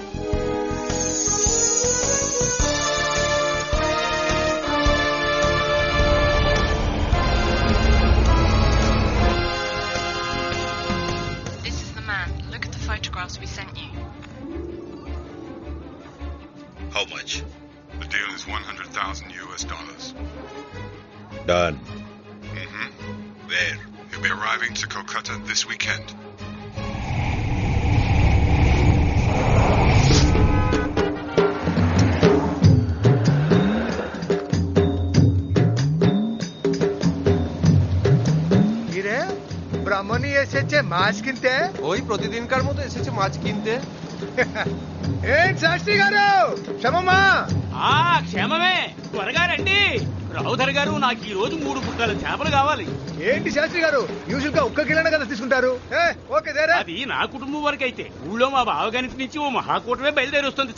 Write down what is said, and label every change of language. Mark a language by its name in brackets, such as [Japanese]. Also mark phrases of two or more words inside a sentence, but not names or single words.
[English] This is the man. Look at the photographs we sent you. How much? The deal is $100,000. Done. Mm-hmm. There. He'll be arriving to Kolkata this weekend. [Bangla] ব্রাহ্মণী এসেছে মাছ কিনতে। ওই প্রতিদিনকার মতো এসেছে মাছ কিনতে। [Telugu] ఏంటి శాస్త్రి గారు క్షమమా? క్షేమమే, త్వరగా రండి. రావుధర్ గారు, నాకు ఈ రోజు 3 బుట్టల చేపలు కావాలి. ఏంటి శాస్త్రి గారు, యూజువల్ గా 1 కిలోనే కదా తీసుకుంటారు? ఓకే దేరా. అది నా కుటుంబం వరకు అయితే, ఊళ్ళో మా బావగారి నుంచి ఓ మహాకూటమే బయలుదేరి వస్తుంది.